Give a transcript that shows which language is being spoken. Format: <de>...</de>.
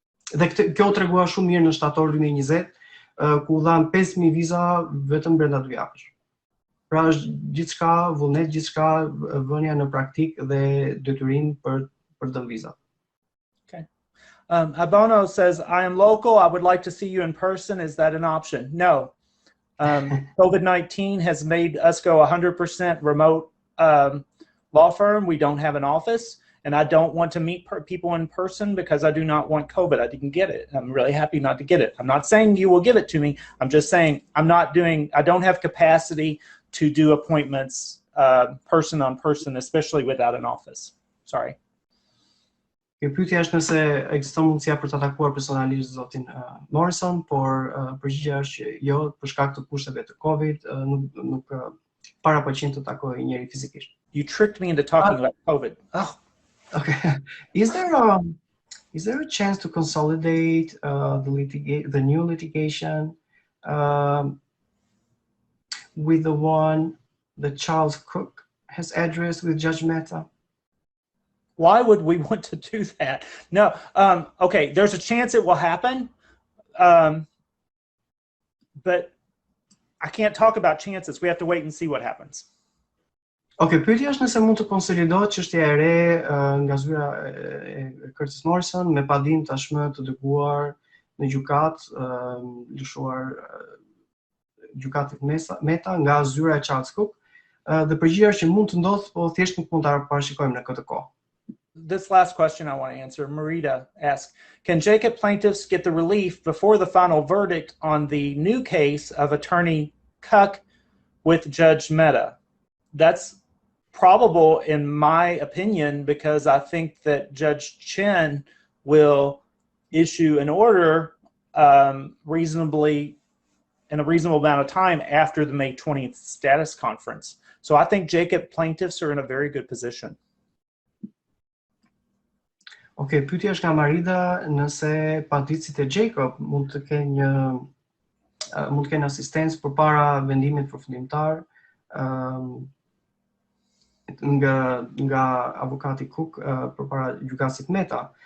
<sq>Dhe kjo tregua shumë mirë në shtator 2020, ku u dhanë 5.000 viza vetëm brenda 2 javësh. Pra është gjithçka, vullnet gjithçka, vënia në praktik dhe detyrim për dhënë viza.</sq> <en>Abono says, I am local. I would like to see you in person. Is that an option? No. COVID-19 has made us go 100% remote law firm. We don't have an office, and I don't want to meet people in person because I do not want COVID. I didn't get it. I'm really happy not to get it. I'm not saying you will give it to me. I'm just saying I don't have capacity to do appointments person on person, especially without an office. Sorry.</en> <sq>Pyetja është nëse ekziston mundësia për ta takuar personalisht zotin Morrison, por përgjigjja është që jo, për shkak të kushteve të Covid, nuk paraqiten të takojë njëri fizikisht.</sq> <en>You tricked me into talking about COVID. Oh, okay. Is there a chance to consolidate the new litigation with the one that Charles Cook has addressed with Judge Mehta? Why would we want to do that? No. Okay, there's a chance it will happen, but I can't talk about chances. We have to wait and see what happens.</en> <sq>Okay, pyetja është nëse mund të konsolidohet çështja e re nga zyra e Curtis Morrison me padinë tashmë të dërguar në gjykatë, lëshuar gjykatit Mehta nga zyra e Charles Cook. Dhe përgjigjja është që mund të ndodhë, po thjesht nuk mund ta parashikojmë në këtë kohë.</sq> <en>This last question I want to answer, Marita asks, can Jacob plaintiffs get the relief before the final verdict on the new case of attorney Cuck with Judge Mehta? That's probable in my opinion, because I think that Judge Chen will issue an order in a reasonable amount of time after the May 20th status conference. So I think Jacob plaintiffs are in a very good position.</en> <sq>Okej, pyetja është nga Marida nëse paditësit e Jacob mund të kenë asistencë përpara vendimit përfundimtar nga avokati Cook përpara gjykatësit Mehta.</sq>